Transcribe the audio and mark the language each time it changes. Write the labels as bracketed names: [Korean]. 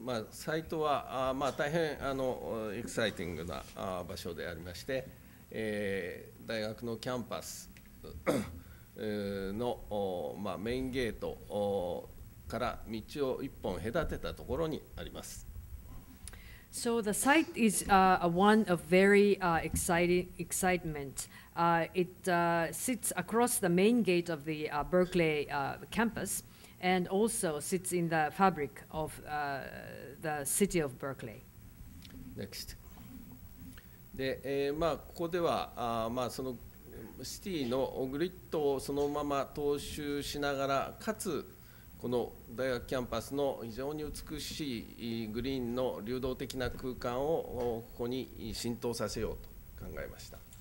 [Japanese] サイトは大変エキサイティングな場所でありまして、大学のキャンパスの、メインゲートから道を一本隔てたところにあります。 [English] So the site is one of very excitement. It sits across the main gate of the Berkeley campus and also sits in the fabric of the city of Berkeley. Next. [Japanese] で、ここではそのシティのグリッドをそのまま踏襲しながら、かつこの大学キャンパスの非常に美しいグリーンの流動的な空間をここに浸透させようと考えました。